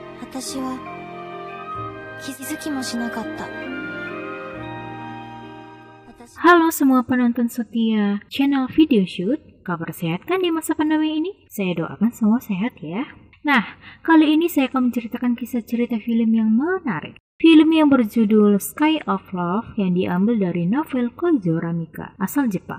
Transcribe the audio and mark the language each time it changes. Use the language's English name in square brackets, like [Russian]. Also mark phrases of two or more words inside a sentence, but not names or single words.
[Japanese] 私は気づきもしなかった。 [Indonesian] Halo semua penonton setia channel Video Shoot, kabar sehat kan di masa pandemi ini? Saya doakan semua sehat ya. Nah, kali ini saya akan menceritakan kisah cerita film yang menarik. Film yang berjudul Sky of Love yang diambil dari novel Koizo Ramika, asal Jepang.